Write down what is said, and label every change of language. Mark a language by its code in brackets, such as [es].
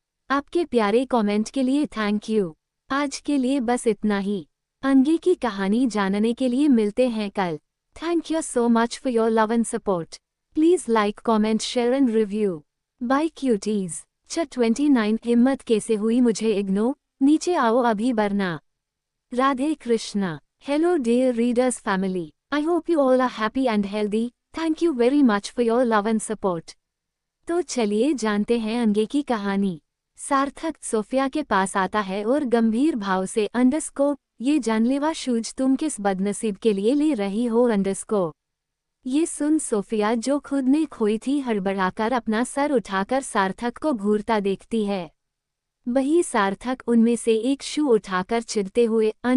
[hi] आपके प्यारे कमेंट के लिए [en] Thank you. [hi] आज के लिए बस इतना ही। आगे की कहानी जानने के लिए मिलते हैं कल। [en] Thank you so much for your love and support. Please like comment share and review. Bye cuties. [hi] 29 हिम्मत कैसे हुई मुझे इग्नोर? नीचे आओ अभी वरना। Radhe Krishna. [en] Hello dear readers family, I hope you all are happy and healthy, thank you very much for your love and support। [hi] तो चलिए जानते हैं आगे की कहानी। सार्थक सोफिया के पास आता है और गंभीर भाव से ये जानलेवा शूज तुम किस बदनसीब के लिए ले रही हो? ये सुन सोफिया जो खुद ने खोई थी हड़बड़ाकर अपना सर उठाकर सार्थक को घूरता देखती है। वही सार्थक उनमें से एक शू उठाकर चिढ़ते हुए